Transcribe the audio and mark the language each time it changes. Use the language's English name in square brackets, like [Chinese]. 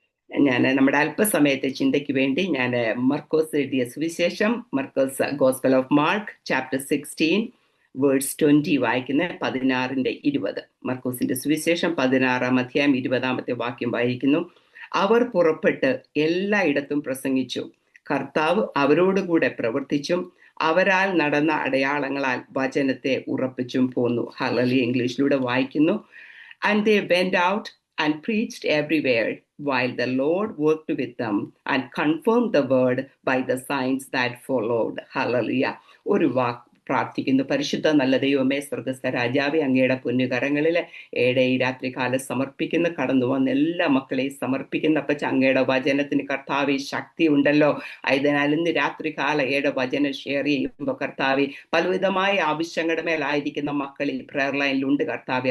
[Malayalam] ഞാൻ നമ്മുടെ അല്പസമയത്തെ ചിന്തയ്ക്ക് വേണ്ടി ഞാൻ മർക്കോസ് എഴുതിയ സുവിശേഷം, മർക്കോസ് [English] gospel of Mark chapter 16 words 20 [Malayalam] വായിക്കുന്ന 16-20. മർക്കോസിന്റെ സുവിശേഷം 16-ാം അധ്യായം 20-ാമത്തെ വാക്യം വായിക്കുന്നു. അവർ പുറപ്പെട്ട് എല്ലായിടത്തും പ്രസംഗിച്ചു, കർത്താവ് അവരോടുകൂടെ പ്രവർത്തിച്ചും അവരാൽ നടന്ന അടയാളങ്ങളാൽ വചനത്തെ ഉറപ്പിച്ചും പോന്നു. ഹല്ലേലൂയ ഇംഗ്ലീഷിലൂടെ വായിക്കുന്നു. [English] And they went out and preached everywhere, while the Lord worked with them and confirmed the word by the signs that followed. [Malayalam] Hallelujah. ഒരു വാക്ക് പ്രാർത്ഥിക്കുന്നു. പരിശുദ്ധ നല്ല ദൈവമേ, സ്വർഗസ്ഥ രാജാവേ, അങ്ങയുടെ പൊന്നുകരങ്ങളിൽ ഏടെ ഈ രാത്രികാലം സമർപ്പിക്കുന്ന, കടന്നു വന്ന എല്ലാ മക്കളെയും സമർപ്പിക്കുന്ന അപ്പച്ച, അങ്ങയുടെ വചനത്തിന് കർത്താവെ ശക്തി ഉണ്ടല്ലോ. ആയതിനാൽ ഇന്ന് രാത്രികാലം ഏടെ വചനം ഷെയർ ചെയ്യുമ്പോൾ കർത്താവെ, പലവിധമായ ആവശ്യങ്ങളുടെ മേലായിരിക്കുന്ന മക്കൾ ഈ പ്രയർ ലൈനിലുണ്ട് കർത്താവെ.